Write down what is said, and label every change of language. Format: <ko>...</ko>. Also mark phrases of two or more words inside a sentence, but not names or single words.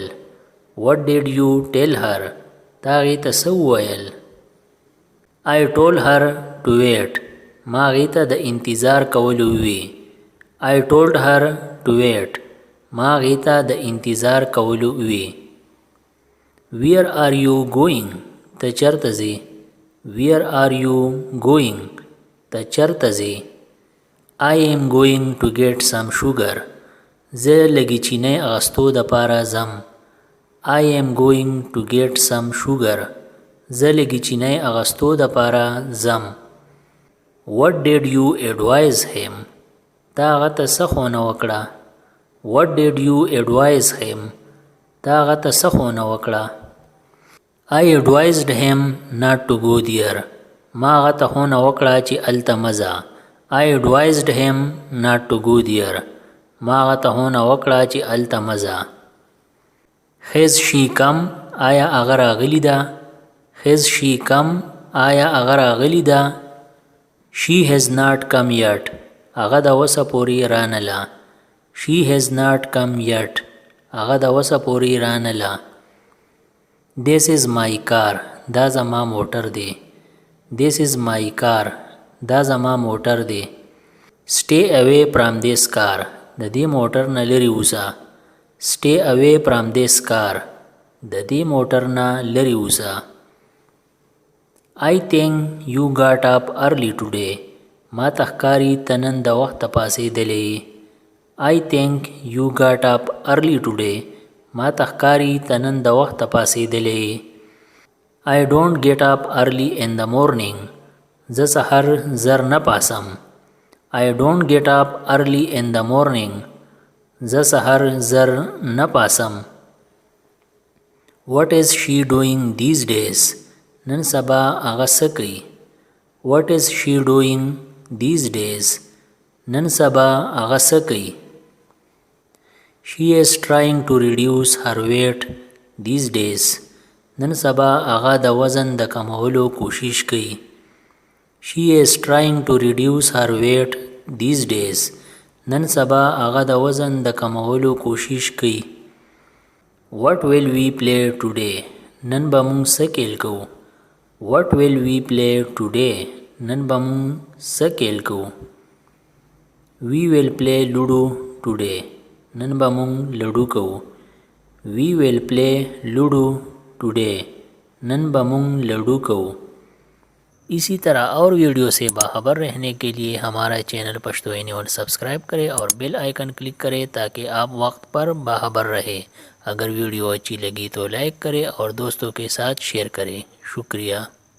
<en>What did you tell her?</en> <ps>تا هغې ته څه وویل؟</ps> <en>I told her to wait.</en> <ps>ما هغې ته د انتظار کولو ووی.</ps> <en>I told her to wait.</en> <ps>ما هغې ته د انتظار کولو ووی.</ps> <en>Where are you going?</en> <ps>ته چېرته ځې؟</ps> <en>Where are you going?</en> <ps>ته چېرته ځې؟</ps> <en>I am going to get some sugar.</en> <ps>زه لږې چینی اخیستو دپاره ځم.</ps> <en>I am going to get some sugar.</en> <ps>زه لږې چینی اخیستو دپاره ځم.</ps> <en>What did you advise him?</en> <ps>تا هغه ته څه ښوونه وکړه؟</ps> <en>What did you advise him?</en> <ps>تا هغه ته څه ښوونه وکړه؟</ps> <en>I advised him not to go there.</en> <ps>ما هغه ته ښوونه وکړه چې هلته مه ځه.</ps> <en>I advised him not to go there.</en> <ps>ما هغه ته ښوونه وکړه چې هلته مه ځه.</ps> <en>Has she come?</en> <ps>آیا هغه راغلی ده؟</ps> <en>Has she come?</en> <ps>آیا هغه راغلی ده؟</ps> <en>She has not come yet.</en> <ps>هغه د اوسه پورې رانله.</ps> <en>She has not come yet.</en> <ps>هغه د اوسه پورې رانله.</ps> <en>This is my car.</en> <ps>دا زما موټر دی.</ps> <en>This is my car.</en> <ps>دا زما موټر دی.</ps> <en>Stay away from this car.</en> <ps>د دې موټر نه لرې اوسه.</ps> <en>Stay away from this car.</en> <ps>د دې موټر نه لرې اوسه.</ps> <en>I think you got up early today.</en> <ps>ما تخکاری تنن د وخت پاسېدلې.</ps> <en>I think you got up early today.</en> <ps>ما تخکاری تنن د وخت پاسېدلې.</ps> <en>I don't get up early in the morning.</en> <ps>زه سحر زر نه پاسم.</ps> <en>I don't get up early in the morning.</en> <ps>زه سحر زر نه پاسم.</ps> <en>What is she doing these days?</en> <ps>نن سبا هغه څه کوي.</ps> <en>What is she doing these days?</en> <ps>نن سبا هغه څه کوي.</ps> <en>She is trying to reduce her weight these days.</en> <ps>نن سبا هغه د وزن د کمولو کوشش کوي.</ps> <en>She is trying to reduce her weight these days.</en> <ps>نن سبا هغه د وزن د کمولو کوشش کوي.</ps> <en>What will we play today?</en> <ps>نن به مونږ څه کیل کوو.</ps> <en>What will we play today?</en> <ps>نن به مونږ څه کیل کوو.</ps> <en>We will play Ludo today.</en> <ps>نن به مونږ لوډو کوو.</ps> <en>We will play Ludo today.</en> <ps>نن به مونږ لوډو کوو.</ps> <hi>इसी तरह और वीडियो से बाखबर रहने के लिए हमारा चैनल पश्तो न्यूज़ सब्सक्राइब करें और</hi> <en>bell icon</en> <hi>क्लिक करें ताकि आप वक्त पर बाखबर रहे। अगर वीडियो अच्छी लगी तो लाइक करें और दोस्तों के साथ शेयर करें। शुक्रिया।</hi>